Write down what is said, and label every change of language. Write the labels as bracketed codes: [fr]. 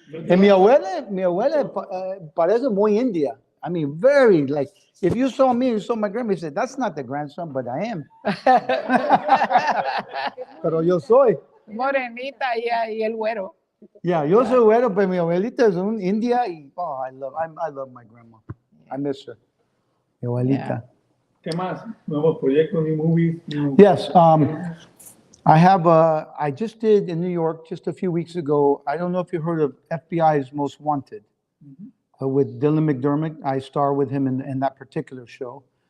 [es] And mi abuela parece muy India. [en] I mean, very, like, if you saw me, you saw my grandma, you said, "That's not the grandson, but I am." [es] Pero yo soy. Morenita y el güero. Yeah, yo soy güero, pero mi abuelita es un India y, [en] oh, I love my grandma. I miss her. [es] Mi abuelita. ¿Qué más? Nuevos proyectos, [en] new movies. Yes, I just did in New York just a few weeks ago. I don't know if you heard of FBI's Most Wanted with Dylan McDermott. I star with him in that particular show.